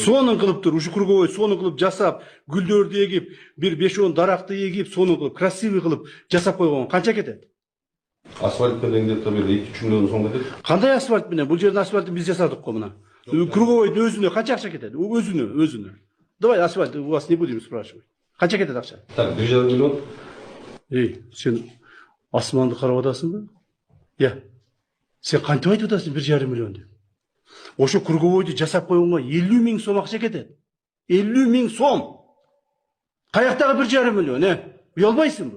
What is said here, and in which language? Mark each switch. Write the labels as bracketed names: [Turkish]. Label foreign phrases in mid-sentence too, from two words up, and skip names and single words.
[Kyrgyz] Сонун кылып тур, ушул круговой сонун кылып жасап, гүлдөрдү эгип, бир 5-10 даракты эгип, сонун кылып, красивый кылып жасап койгон канча кетет? Асфальт менен где-то 2-3 миллион сом кетет. Кандай асфальт менен? Бул жердин асфальтын биз жасадык го мына. Круговойдун өзүнө канча акча кетет? Өзүнө. [Russian] Давай асфальт, у вас не будем спрашивать. [Kyrgyz] Канча кетет акча? [Russian] Так, 1,5 миллион. [Kyrgyz] Сен асманды карап атасыңбы? Сен кантип айтып атасың 1,5 миллион деп? Ошо круговойду жасап койгонго 50 миң сом акча кетет. 50 миң сом. Каяктагы 1,5 миллион, Уялбайсыңбы?